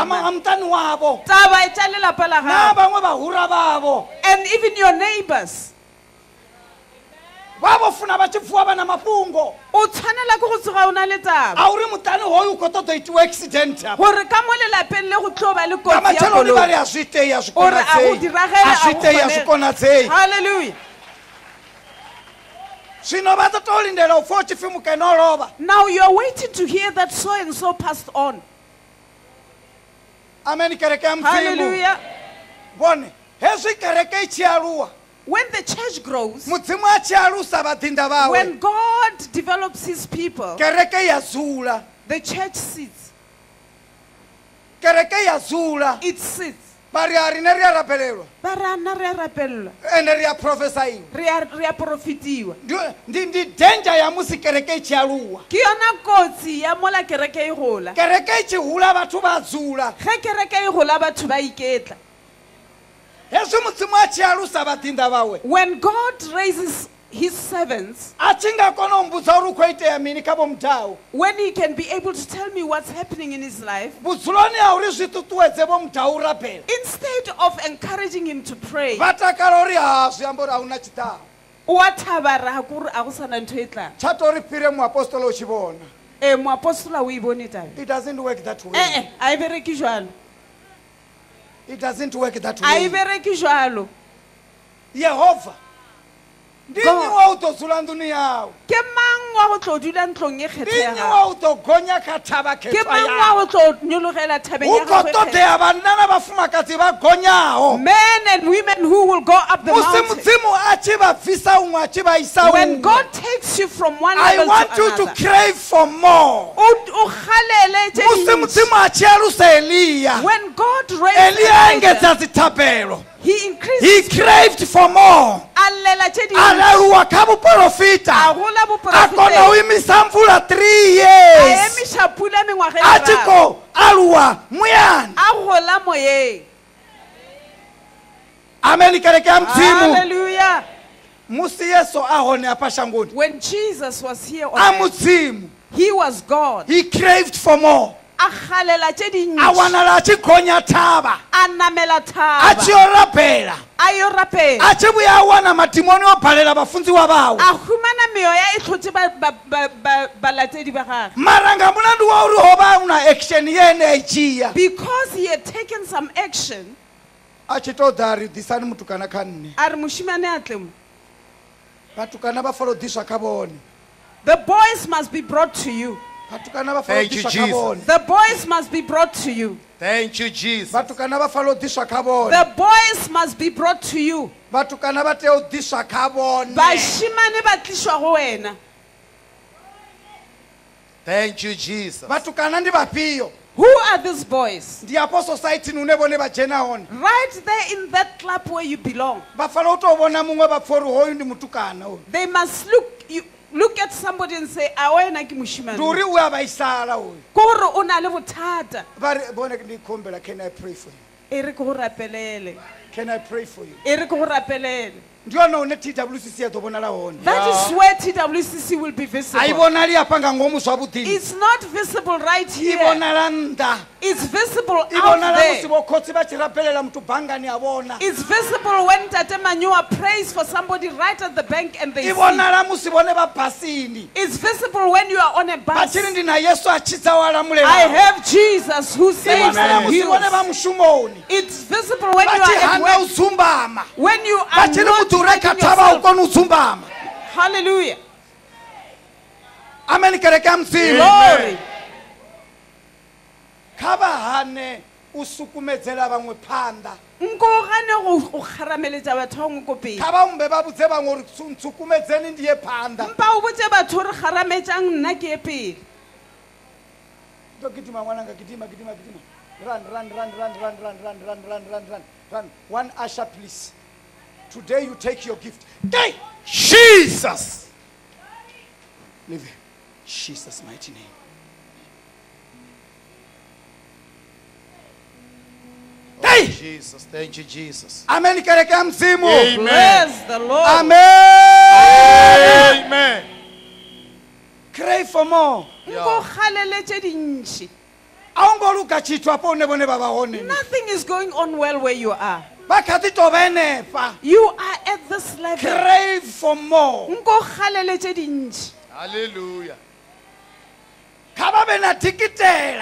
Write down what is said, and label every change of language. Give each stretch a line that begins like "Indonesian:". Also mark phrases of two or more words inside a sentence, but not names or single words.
Venda: a muṱani wavo
Northern Sotho: Taba e tla lelapa la na gago.
Venda: vhaṅwe vhahura vhavho
English: And even your neighbors.
Venda: vha vho funa vha tshi vuwa vha na mafhungo
Northern Sotho: O tshwanela ke go tsoga o na le taba.
Venda: a uri muṱani hoyu u khou ṱoḓa u itiwa accident hapa
Northern Sotho: Gore ka mo lelapeng le go tlo ba le
Venda: nga
Northern Sotho: kotsi ya
Venda: matsheloni vha ri
Northern Sotho: koloi.
Venda: a zwi itei a zwi
Northern Sotho: Ore a go
Venda: konadzei
Northern Sotho: diragele,
Venda: a
Northern Sotho: a
Venda: zwi
Northern Sotho: go
Venda: itei a zwi
Northern Sotho: kgonege.
Venda: konadzei
English: Hallelujah.
Venda: zwino vha ḓo tou lindela u pfa u tshi pfi mukene o lovha
English: Now you're waiting to hear that so and so passed on.
Venda: ameni kereke ya mudzimu
English: Hallelujah.
Venda: vhone hezwi kereke i tshi aluwa
English: When the church grows,
Venda: mudzimu a tshi alusa vhaḓinda vhawe
English: when God develops his people,
Venda: kereke ya dzula
English: the church sits.
Venda: kereke ya dzula
English: It sits.
Venda: vha ri a rine ri a rabelelwa
Northern Sotho: Ba re ana re a rapelelwa.
Venda: ende ri a profesaiwa
Northern Sotho: Re a profetiwa.
Venda: ndi danger ya musi kereke i tshi aluwa
Northern Sotho: Ke yona kotsi ya mola kereke e gola.
Venda: kereke i tshi hula vhathu vha dzula
Northern Sotho: Ge kereke e gola batho ba iketla.
Venda: hezwi mudzimu a tshi alusa vhaḓinda vhawe
English: When God raises his servants,
Venda: a tshi nga kona u mbudza uri u khou itea mini kha vho mudau
English: when he can be able to tell me what's happening in his life,
Venda: vhudzuloni ha uri zwi ṱuṱuwedze vho mudau u rapela
English: instead of encouraging him to pray,
Venda: vha takala uri ha zwi amba uri a hu na tshiṱaho
Northern Sotho: wa thaba ra kuri a go sana ntho e tlang.
Venda: tsha tori phire moapostolo u tshi vhona
Northern Sotho: Moapostola o e bone tabe.
English: it doesn't work that way
Northern Sotho: A e bereke jwalo.
English: it doesn't work that
Northern Sotho: A e
English: way
Northern Sotho: bereke jwalo.
Venda: yehova ndi
English: God.
Venda: nnyi wa u ḓo dzula nḓuni yawu
Northern Sotho: Ke mang wa go tlo dula ntlong e
Venda: ndi nnyi
Northern Sotho: kgethega?
Venda: wa u ḓo gonya kha thaba
Northern Sotho: Ke
Venda: khethwa
Northern Sotho: mang wa
Venda: yawu
Northern Sotho: go tlo nyologela thabeng
Venda: hu
Northern Sotho: ya
Venda: khou
Northern Sotho: gagwe e kgethega?
Venda: ṱoḓea vhanna na vhafumakadzi vha gonyaho
English: Men and women who will go up the
Venda: musi
English: mountain.
Venda: mudzimu a tshi vha bvisa un'we a tshi vha isa
English: When
Venda: un'we
English: God takes you from one I level want to you to another, crave for more
Northern Sotho: o kgalele tše
Venda: musi
Northern Sotho: dintši.
Venda: mudzimu a tshi alusa eliya
English: When God raised
Venda: eliya a
English: Elijah,
Venda: engedza dzithabelo
English: he he increased, craved for more
Northern Sotho: a llela tše
Venda: a
Northern Sotho: dintši,
Venda: leluwa kha
Northern Sotho: a
Venda: vhuprofita
Northern Sotho: gola
Venda: a kona u
Northern Sotho: boprofeteng,
Venda: imisa mvula 3
Northern Sotho: a
Venda: years
Northern Sotho: emiša pula mengwaga e
Venda: a tshi
Northern Sotho: meraro,
Venda: khou aluwa muyani
Northern Sotho: a gola moyeng.
Venda: ameni kereke ya mudzimu
English: Hallelujah.
Venda: musi yesu a hone hafha shangoni
English: When Jesus was here
Venda: a
English: on earth,
Venda: mudzimu
English: he was God. he craved for more
Northern Sotho: A galela tše
Venda: a
Northern Sotho: dintši,
Venda: wanala a tshi gonya thaba
Northern Sotho: a namela
Venda: a tshi
Northern Sotho: thaba,
Venda: o rapela
Northern Sotho: a yo rapela,
Venda: a tshi vhuya a wana matimoni o bhalela vhafunziwa vawe
Northern Sotho: a humana meoya e tlhotse balatedi ba gagwe.
Venda: mara nga mulandu wa uri ho vha una action ye ene a i dzhia
English: Because he had taken some action,
Venda: a tshi tou ḓa a ri ḓisani mutukana kha nne
Northern Sotho: a re mošimane a tle mo.
Venda: vhatukana vha falo ḓiswa kha vhone
English: The boys must be brought to you.
Venda: vhatukana vha falo
English: Thank you,
Venda: ḓiswa kha
English: Jesus.
Venda: vhone
English: The boys must be brought to you. Thank you, Jesus.
Venda: vhatukana vha falo ḓiswa kha vhone
English: The boys must be brought to you.
Venda: vhatukana vha tea u ḓiswa kha vhone
Northern Sotho: Bašimane ba tlišwa go wena.
English: Thank you, Jesus.
Venda: vhatukana ndi vhafhio
English: Who are these boys?
Venda: ndi hafho societini hune vhone vha dzhena hone
English: Right there in that club where you belong.
Venda: vha fanela u tou vhona muṅwe vha pfha uri hoyu ndi mutukana hoyu
English: They must look at somebody and say,
Northern Sotho: a wena ke
Venda: ndi
Northern Sotho: mošimane.
Venda: uri u a vhaisala hoyu
Northern Sotho: Ke gore o na le bothata.
Venda: vha re bone ndi khombela
English: can I pray for you
Northern Sotho: E re ke go rapelele.
English: can I pray for you
Northern Sotho: E re ke go rapelele.
Venda: ndi hone hune TWCC ya ḓo vhonala hone
English: That is where TWCC will be
Venda: a i
English: visible.
Venda: vhonali hafha nga ngomu zwavhuḓini
English: It's not visible right
Venda: i
English: here.
Venda: vhonala nnḓa
English: It's visible
Venda: i
English: out
Venda: vhonala musi
English: there.
Venda: vho khotsi vha tshi rapelela muthu bangani a vhona
English: It's visible when Tate Manua prays for somebody right at the bank and they
Venda: i
English: see.
Venda: vhonala musi vhone vha basini
English: It's visible when you are on a
Venda: vha
English: bus.
Venda: tshiri ndi na yesu a tshidza wa
English: I
Venda: lamulela
English: have Jesus who
Venda: i
English: saves
Venda: vhonala
English: and
Venda: musi vhone vha
English: heals.
Venda: mushumoni
English: It's visible when
Venda: vha
English: you
Venda: tshi
English: are at
Venda: hana u
English: work.
Venda: dzumbama
English: When you
Venda: vha
English: are
Venda: tshiri
English: not
Venda: muthu re kha
English: fighting
Venda: thavha u
English: yourself.
Venda: kona u dzumbama
English: Hallelujah.
Venda: ameni kereke ya mudzimu
English: Glory.
Venda: kha vha hane u sukumedzela vhaṅwe phanḓa
Northern Sotho: Nko gane go kharameletša batho bangwe ko pele.
Venda: kha vha umbe vha vhudze vhaṅwe uri nsukumedzeni ndi ye phanḓa
Northern Sotho: Mpa o botse batho re kgarametšang nna ke ye pele. to gidima ngwananga gidima gidima gidima
English: run run run run run run run run run run run run one usher please today you take your gift hey Jesus. leave it Jesus mighty name hey Jesus. Thank you, Jesus.
Venda: amen kereke ya mzimu
English: Amen. Praise the Lord.
Venda: amen
English: Amen. crave for more
Northern Sotho: Nko kgalele tše dintši.
Venda: a u ngo luga tshithu afho hune vhone vha vha hone
English: Nothing is going on well where you are.
Venda: vha kha ḓi tou vha henefha
English: You are at this level. crave for more
Northern Sotho: Nko kgalele tše dintši.
English: Hallelujah.
Venda: kha vha vhe na tikitela